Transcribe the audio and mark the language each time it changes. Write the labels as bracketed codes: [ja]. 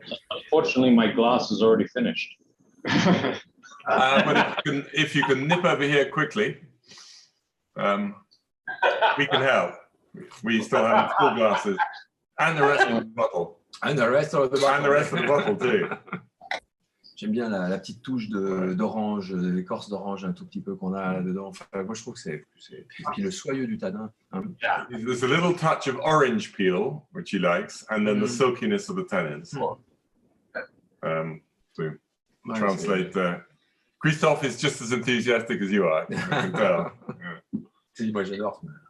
[en] Unfortunately, my glass is already finished. But if you can nip over here quickly, we can help. We still have full glasses and the rest of the bottle. And the rest of the bottle. And the rest of the bottle too. [fr] J'aime bien la petite touche d'orange, l'écorce d'orange un tout petit peu qu'on a là-dedans. Enfin, moi, je trouve que c'est... Puis le soyeux du tanin. Hein. [en] Yeah. There's a little touch of orange peel, which he likes, and then the silkiness of the tannins. To translate, Christophe is just as enthusiastic as you are, I can tell. [fr] Si, moi, j'adore.